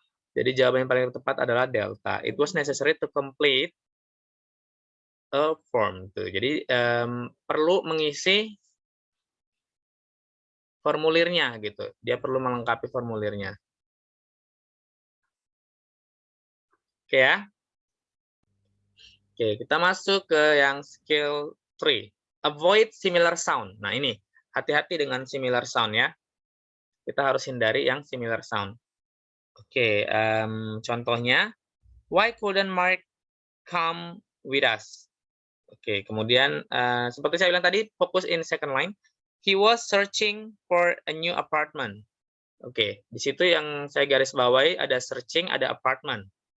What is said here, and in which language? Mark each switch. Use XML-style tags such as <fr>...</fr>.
<id>Jadi jawaban yang paling tepat adalah delta.</id> <en>It was necessary to complete a form.</en> <id>Tuh. Jadi perlu mengisi formulirnya gitu. Dia perlu melengkapi formulirnya. Oke ya. Oke, kita masuk ke yang skill 3.</id> <en>Avoid similar sound.</en> <id>Nah, ini hati-hati dengan similar sound ya. Kita harus hindari yang similar sound. Oke, contohnya,</id> <en>why couldn't Mark come with us?</en> <id>Oke, kemudian seperti saya bilang tadi, fokus</id> <en>in second line. He was searching for a new apartment.</en> <id>Oke, di situ yang saya garis bawahi ada searching, ada apartment.</id>